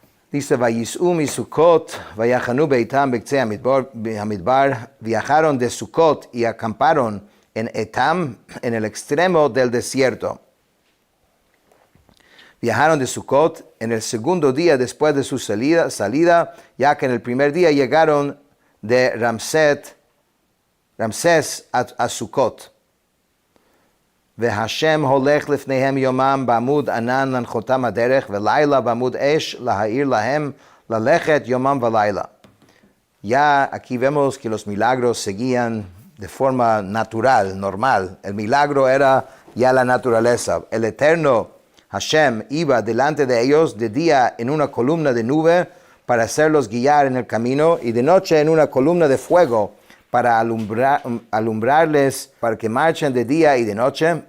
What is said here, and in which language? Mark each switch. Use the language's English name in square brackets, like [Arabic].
[Spanish] Dice, [Hebrew] Vayis'u mi Sukkot, vayachanu beitam bektzei hamidbar, [Spanish] viajaron de Sukkot y acamparon en Etam, en el extremo del desierto. Viajaron de Sukkot en el segundo día después de su salida, ya que en el primer día llegaron de Ramsés a Sukkot. [Hebrew] והשם הולך לפניהם יומם בעמוד ענן להנחותם הדרך, ולילה בעמוד אש להאיר להם ללכת יומם ולילה. [Spanish] Ya aquí vemos que los milagros seguían de forma natural, normal. El milagro era ya la naturaleza. El eterno Hashem iba delante de ellos de día en una columna de nube para hacerlos guiar en el camino y de noche en una columna de fuego para alumbrarles, para que marchen de día y de noche.